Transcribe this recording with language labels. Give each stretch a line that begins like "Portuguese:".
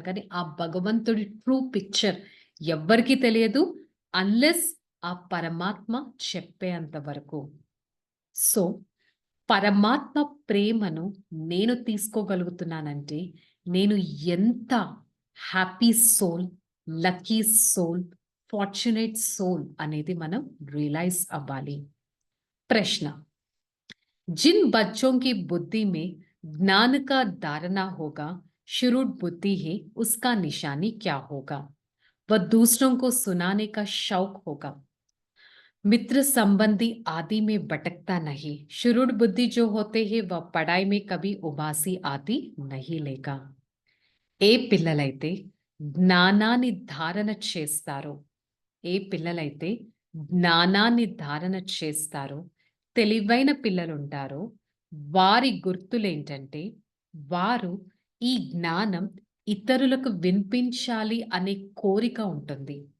Telugu: కానీ ఆ భగవంతుడి ట్రూ పిక్చర్ ఎవ్వరికీ తెలియదు అన్లెస్ ఆ పరమాత్మ చెప్పేంత వరకు. సో పరమాత్మ ప్రేమను నేను తీసుకోగలుగుతున్నానంటే నేను ఎంత
English: happy soul, lucky soul, fortunate soul
Telugu: అనేది మనం రియలైజ్ అవ్వాలి.
Hindi: ప్రశ్న, जिन बच्चों की बुद्धि में ज्ञान का धारणा होगा, शुरू बुद्धि है, उसका निशानी क्या होगा? वह दूसरों को सुनाने का शौक होगा, मित्र संबंधी आदि में भटकता नहीं। शुरूढ़ बुद्धि जो होते हैं वह पढ़ाई में कभी उबासी आदि नहीं लेगा।
Telugu: ఏ పిల్లలైతే జ్ఞానాన్ని ధారణ చేస్తారో, ఏ పిల్లలైతే జ్ఞానాన్ని ధారణ చేస్తారో, తెలివైన పిల్లలుంటారో, వారి గుర్తులేంటంటే, వారు ఈ జ్ఞానం ఇతరులకు వినిపించాలి అనే కోరిక ఉంటుంది.